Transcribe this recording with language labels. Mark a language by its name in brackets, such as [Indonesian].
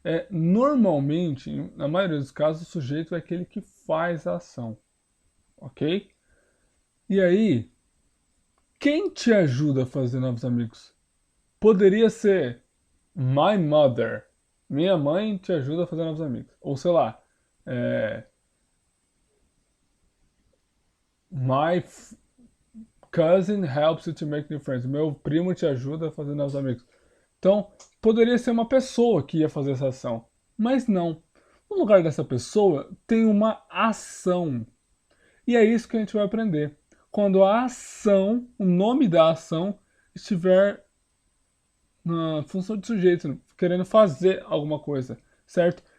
[Portuguese] Normalmente, na maioria dos casos, o sujeito é aquele que faz a ação, ok? E aí, quem te ajuda a fazer novos amigos? Poderia ser [English] my mother. [Portuguese] Minha mãe te ajuda a fazer novos amigos. Ou sei lá, [English] my cousin helps you to make new friends. [Portuguese] Meu primo te ajuda a fazer novos amigos. Então, poderia ser uma pessoa que ia fazer essa ação. Mas não. No lugar dessa pessoa, tem uma ação. E é isso que a gente vai aprender. Quando a ação, o nome da ação, estiver na função de sujeito, querendo fazer alguma coisa, certo?